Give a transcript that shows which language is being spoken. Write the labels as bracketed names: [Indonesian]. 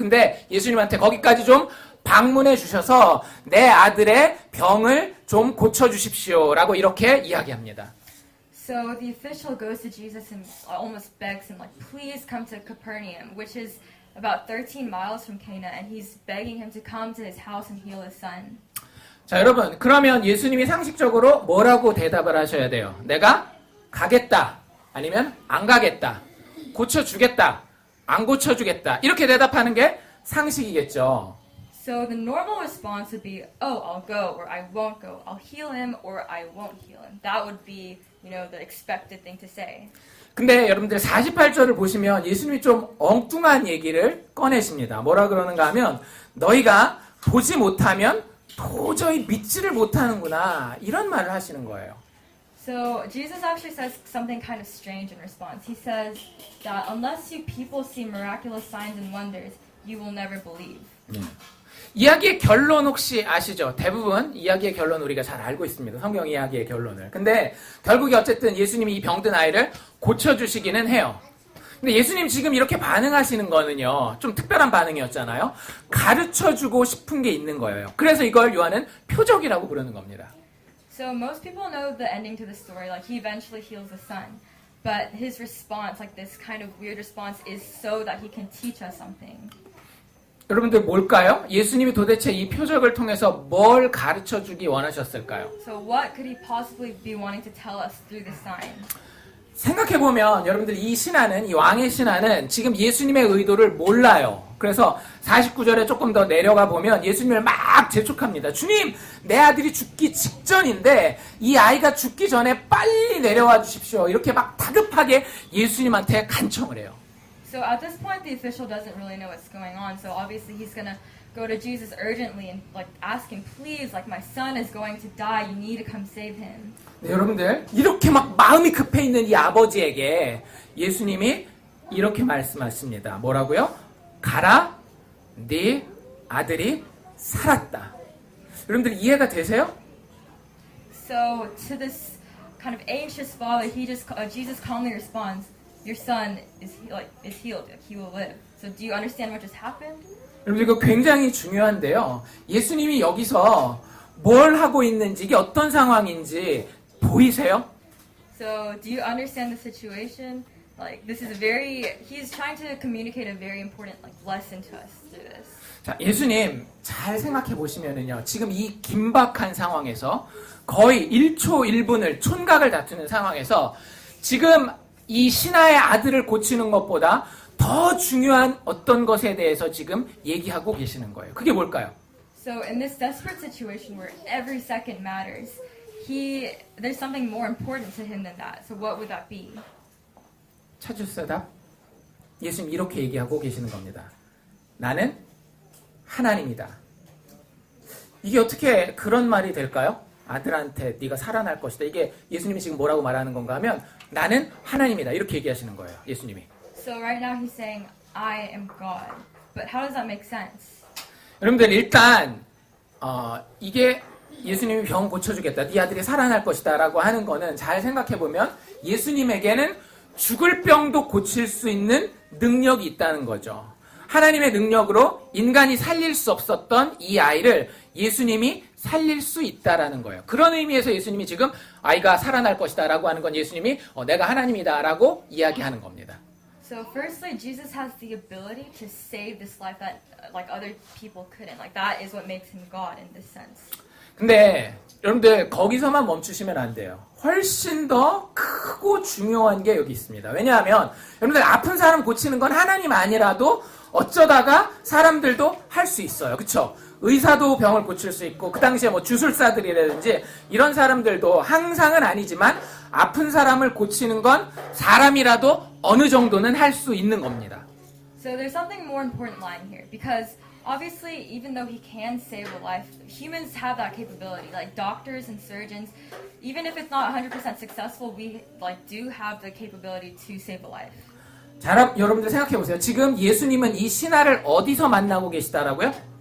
[Korean] 근데 예수님한테 거기까지 좀 방문해 주셔서 내 아들의 병을 좀 고쳐 주십시오라고 이렇게 이야기합니다. [English] So the official goes to Jesus and almost begs him, like, please come to Capernaum, which is about 13 miles from Cana, and he's begging him to come to his house and heal his son. [Korean] 자, 여러분, 그러면 예수님이 상식적으로 뭐라고 대답을 하셔야 돼요? 내가 가겠다. 아니면 안 가겠다. 고쳐주겠다. 안 고쳐주겠다. 이렇게 대답하는 게 상식이겠죠. [English] So the normal response would be, oh, I'll go, or I won't go. I'll heal him, or I won't heal him. That would be, the expected thing to say. [Korean] 근데 여러분들 48절을 보시면 예수님이 좀 엉뚱한 얘기를 꺼내십니다. 뭐라 그러는가 하면 너희가 보지 못하면 도저히 믿지를 못하는구나. 이런 말을 하시는 거예요. [English] So Jesus actually says something kind of strange in response. He says that unless you people see miraculous signs and wonders, you will never believe. [Korean] 이야기의 결론 혹시 아시죠? 대부분 이야기의 결론 우리가 잘 알고 있습니다. 성경 이야기의 결론을. 근데 결국에 어쨌든 예수님이 이 병든 아이를 고쳐주시기는 해요. 근데 예수님 지금 이렇게 반응하시는 거는요, 좀 특별한 반응이었잖아요. 가르쳐주고 싶은 게 있는 거예요. 그래서 이걸 요한은 표적이라고 부르는 겁니다. [English] So most people know the ending to the story, like he eventually heals the son. But his response, like this kind of weird response, is so that he can teach us something. [Korean] 여러분들 뭘까요? 예수님이 도대체 이 표적을 통해서 뭘 가르쳐주기 원하셨을까요? [English] So what could he possibly be wanting to tell us through this sign? [Korean] 생각해보면 여러분들 이 신하는, 이 왕의 신하는 지금 예수님의 의도를 몰라요. 그래서 49절에 조금 더 내려가 보면 예수님을 막 재촉합니다. 주님, 내 아들이 죽기 직전인데 이 아이가 죽기 전에 빨리 내려와 주십시오. 이렇게 막 다급하게 예수님한테 간청을 해요. [English] So at this point, the official doesn't really know what's going on. So obviously, he's gonna go to Jesus urgently and like ask him, please, like my son is going to die. You need to come save him. [Korean] 네, 여러분들 이렇게 막 마음이 급해 있는 이 아버지에게 예수님이 이렇게 말씀하십니다. 뭐라고요? 가라, 네 아들이 살았다. 여러분들 이해가 되세요? [English] So to this kind of anxious father, Jesus calmly responds, "Your son is healed. Like, he will live." So do you understand what just happened? [Korean] 여러분 이거 굉장히 중요한데요. 예수님이 여기서 뭘 하고 있는지 이게 어떤 상황인지 보이세요? [English] So, do you understand the situation? Like, this is he's trying to communicate a very important, like, lesson to us through this. [Korean] 자, 예수님 잘 생각해 보시면은요. 지금 이 긴박한 상황에서 거의 1초 1분을 촌각을 다투는 상황에서 지금 이 신하의 아들을 고치는 것보다 더 중요한 어떤 것에 대해서 지금 얘기하고 계시는 거예요. 그게 뭘까요? [English] So, in this desperate situation where every second matters, there's something more important to him than that. So, what would that be? [Korean] 찾으셨어요, 답? 예수님 이렇게 얘기하고 계시는 겁니다. 나는 하나님이다. 이게 어떻게 그런 말이 될까요? 아들한테 네가 살아날 것이다. 이게 예수님이 지금 뭐라고 말하는 건가 하면 나는 하나님이다. 이렇게 얘기하시는 거예요. 예수님이. [English] So right now he's saying, I am God. But how does that make sense? [Korean] 여러분들 일단 이게 예수님이 병 고쳐주겠다. 네 아들이 살아날 것이다. 라고 하는 거는 잘 생각해보면 예수님에게는 죽을 병도 고칠 수 있는 능력이 있다는 거죠. 하나님의 능력으로 인간이 살릴 수 없었던 이 아이를 예수님이 살릴 수 있다라는 거예요. 그런 의미에서 예수님이 지금 아이가 살아날 것이다 라고 하는 건 예수님이 내가 하나님이다 라고 이야기하는 겁니다. [English] So firstly, Jesus has the ability to save this life that like other people couldn't. Like that is what makes him God in this sense. [Korean] 근데 여러분들 거기서만 멈추시면 안 돼요. 훨씬 더 크고 중요한 게 여기 있습니다. 왜냐하면 여러분들 아픈 사람 고치는 건 하나님 아니라도 어쩌다가 사람들도 할 수 있어요. 그렇죠? 의사도 병을 고칠 수 있고 그 당시에 뭐 주술사들이라든지 이런 사람들도 항상은 아니지만 아픈 사람을 고치는 건 사람이라도 어느 정도는 할 수 있는 겁니다. [English] So there's something more important lying here because obviously even though he can save a life, humans have that capability. Like doctors and surgeons, even if it's not 100% successful, we like do have the capability to save a life. [Korean] 자, 여러분들 생각해 보세요. 지금 예수님은 이 신하를 어디서 만나고 계시다라고요?